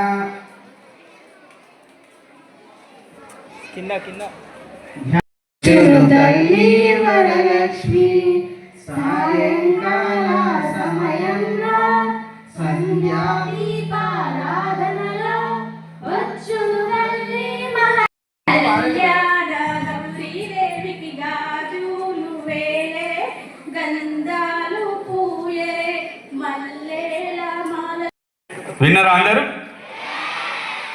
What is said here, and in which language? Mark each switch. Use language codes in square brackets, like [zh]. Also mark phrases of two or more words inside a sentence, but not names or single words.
[te] किन्ना किन्ना తల్లీ వరలక్ష్మీ సాయంకాల సమయంలో సంధ్యా దీపారాధనలో వచ్చును తల్లి మహాకళ్యాణం శ్రీదేవికి గాజులు వేలే గంధాలు పూలే మల్లెల మాల। విన్నారా అందరూ?